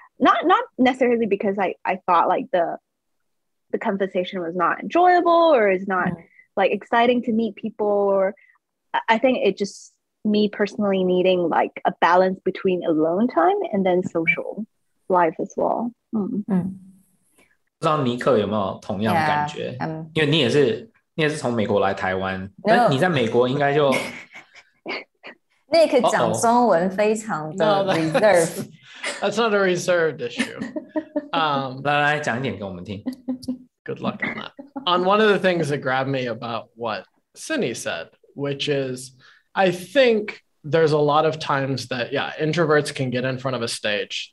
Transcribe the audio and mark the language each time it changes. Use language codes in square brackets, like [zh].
[en] Not necessarily because I thought like the conversation was not enjoyable or is not like exciting to meet people, or I think it just me personally needing like a balance between alone time and then social life as well. [zh] 不知道尼克有没有同样感觉？因为你也是从美国来台湾，但你在美国应该就 Nick 讲中文非常的 reserve. [en] That's not a reserved issue. [zh] 来讲一点给我们听。 [en] Good luck on that. On one of the things that grabbed me about what Cinni said, which is, I think there's a lot of times that, introverts can get in front of a stage.